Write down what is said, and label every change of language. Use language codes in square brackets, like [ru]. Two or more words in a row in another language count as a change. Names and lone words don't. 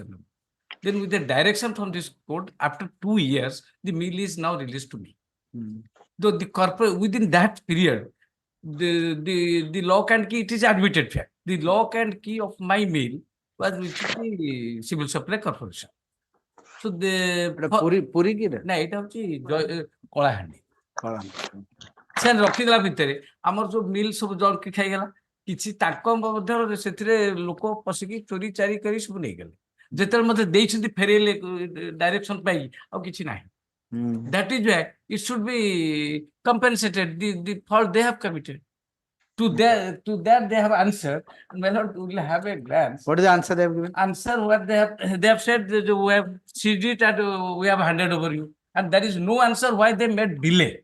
[en] Then with the direction from this court, after 2 years, the mill is now released to me. Though the corporate within that period, the lock and key, it is admitted fact. The lock and key of my mill was with the Civil Supply Corporation. So the [or] ପୁରୀ କି ନା ଏଇଟା ହଉଚି କଳାହାଣ୍ଡି. ସେ ରଖିଦେଲା ଭିତରେ ଆମର ଯୋଉ ମିଲ୍ ସବୁ ଜଳକି ଖାଇଗଲା କିଛି ତାଙ୍କ ମଧ୍ୟରେ ସେଥିରେ ଲୋକ ପଶିକି ଚୋରି ଚାରି କରି ସବୁ ନେଇଗଲେ ଯେତେବେଳେ ମତେ ଦେଇଛନ୍ତି ଫେରେଇଲେ ଡାଇରେକ୍ସନ ପାଇ ଆଉ କିଛି ନାହିଁ [en] That is why it should be compensated, the fault they have committed. To that they have answered. My lord, we will have a glance. What is the answer they have given? Answer what they have said that we have seized it and we have handed over you. And there is no answer why they made delay.